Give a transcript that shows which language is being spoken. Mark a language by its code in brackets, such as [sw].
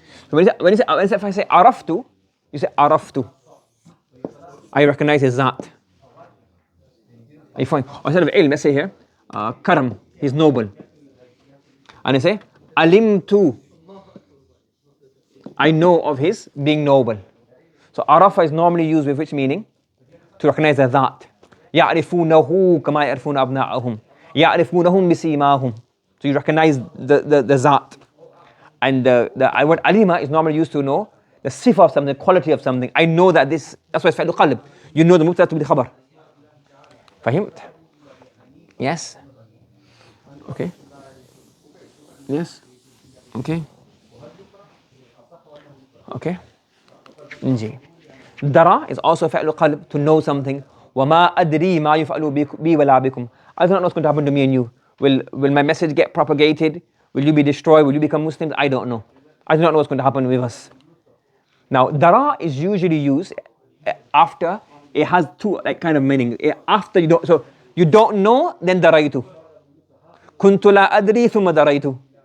[en] So when you say if I say araftu, you say araftu. I recognize his that. Are you fine? Or instead of ilm, let's say here, karam, he's noble. And I say alimtu I know of his being noble. So arafa is normally used with which meaning? To recognize the that. [ar] يعرفونه كما يعرفون أبناءهم يعرفونهم بسيماهم. [en] So you recognize the zat. And the word alima is normally used to know the sifa of something, the quality of something. I know that this, that's why it's فعل قلب. You know the mubtada to be the khabar. [ar] فهمت? [en] Yes? Okay? Yes? Okay? Okay? نجي. Dara is also فعل قلب, to know something. [ar] وما أدري ما يفعل بي ولا بكم. [en] I do not know what's going to happen to me and you. Will my message get propagated? Will you be destroyed? Will you become Muslims? I don't know. I do not know what's going to happen with us. Now, dara is usually used after, it has two kind of meaning. After you don't, so you don't know, then daraitu. [ar] Kuntu la adri thumma daraitu.